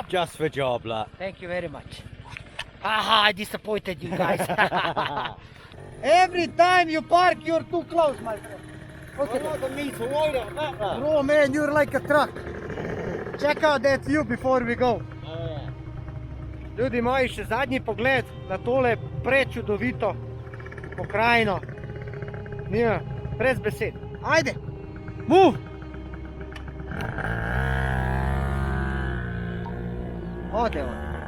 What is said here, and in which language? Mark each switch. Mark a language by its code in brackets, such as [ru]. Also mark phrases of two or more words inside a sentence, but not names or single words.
[en] Just for job, look. Thank you very much. Haha, I disappointed you guys. Every time you park, you're too close, my friend. Look at that. A meter wide at that, look. Bro, man, you're like a truck. Check out that view before we go. [sl] Ljudi moji, še zadnji pogled na tole prečudovito pokrajino. Nima, brez besed. Ajde, move! Ode on.